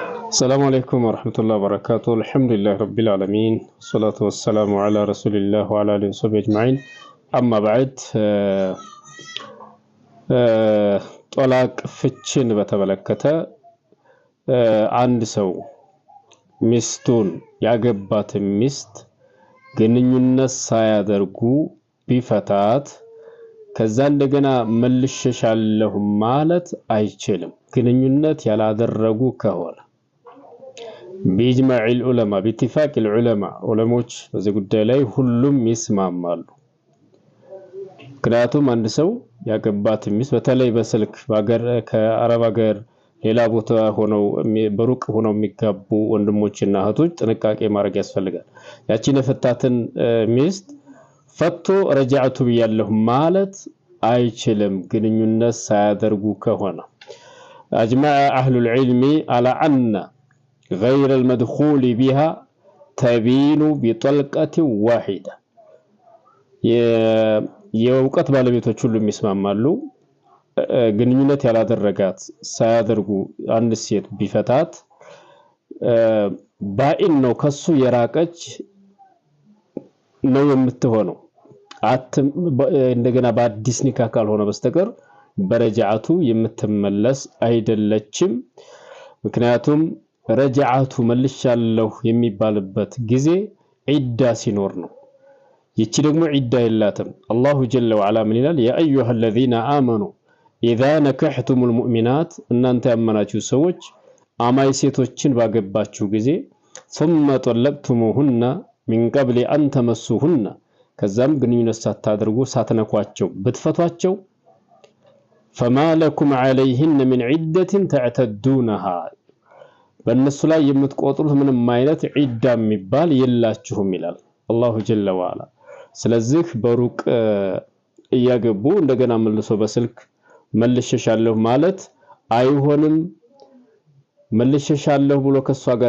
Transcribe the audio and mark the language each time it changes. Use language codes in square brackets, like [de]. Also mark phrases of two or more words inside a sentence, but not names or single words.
[ar] السلام عليكم ورحمة الله وبركاته. الحمد لله رب العالمين والصلاة والسلام على رسول الله وعلى آله وصحبه أجمعين. أما بعد طلاق [am] ፍችን በተመለከተ አንድ ሰው ሚስቱን ያገባት ሚስት ግንኙነት ሳያደርጉ ቢፈታት ከዛ እንደገና መልሽሻለሁ ማለት አይችልም። ግንኙነት ያላደረጉ ከሆነ [ar] بإجماع العلماء باتفاق العلماء علماء [am] በዚህ ጉዳይ ላይ ሁሉም ይስማማሉ። ምክንያቱም አንድ ሰው ያገባት ሚስት በተለይ በስልክ ባገር ከአረብ ሀገር ሌላ ቦታ ሆነው በሩቅ ሆነው የሚጋቡ ወንድሞችና እህቶች ጥንቃቄ ማድረግ ያስፈልጋል። ያቺን የፈታትን ሚስት ፈቶ ረጃዕቱ ብያለሁ ማለት አይችልም ግንኙነት ሳያደርጉ ከሆነ። [ar] أجمع أهل العلم على أن غير المدخول بها تبين بطلقة واحدة. [am] የውቀት ባለቤቶች ሁሉ የሚስማማሉ ግንኙነት ያላደረጋት ሳያደርጉ አንድ ሴት ቢፈታት ባኢን ነው ከሱ የራቀች ነው የምትሆነው። እንደገና በአዲስ ኒካህ ካልሆነ በስተቀር በረጃዓቱ የምትመለስ አይደለችም። ምክንያቱም ረጃዓቱ መልሻለሁ የሚባልበት ጊዜ ዒዳ ሲኖር ነው። ይቺ ደግሞ ዒዳ የላትም። [ar] الله جل وعلا [am] ምን ይላል? [ar] يا أيها الذين آمنوا إذا نكحتم المؤمنات [am] እናንተ ያመናችሁ ሰዎች አማይ ሴቶችን ባገባችሁ ጊዜ [ar] ثم طلقتموهن من قبل أن تمسوهن [am] ከዛም ግንኙነት ሳታደርጉ ሳትነኳቸው ብትፈቷቸው [ar] فما لكم عليهن من عدة تعتدونها በእነሱ [am] ላይ የምትቆጥሩት ምንም አይነት ዒዳ የሚባል የላችሁም ይላል [ar] الله جل وعلا። [am] ስለዚህ በሩቅ እያገቡ እንደገና መልሶ በስልክ መልሽሻለሁ ማለት አይሆንም። መልሽሻለሁ ብሎ ከሷ ጋር